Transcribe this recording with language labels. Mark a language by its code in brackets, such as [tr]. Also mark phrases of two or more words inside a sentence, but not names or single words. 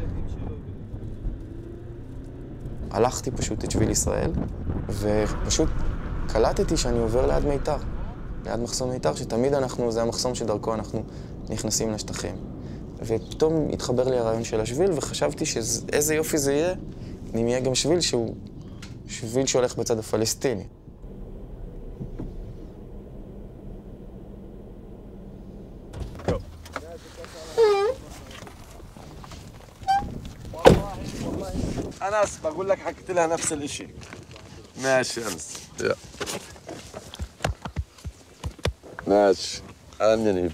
[he] הלכתי פשוט את שביל ישראל, ופשוט קלטתי שאני עובר ליד מיתר. ליד מחסום מיתר, שתמיד זה המחסום שדרכו אנחנו נכנסים לשטחים. ופתאום התחבר לי הרעיון של השביל, וחשבתי שאיזה יופי זה יהיה, אם יהיה גם שביל שהוא שביל שהולך בצד הפלסטיני. [ar] أنس بقول لك حكيت لها نفس الإشي. ماشي أنس. ماشي. أهلا نيب.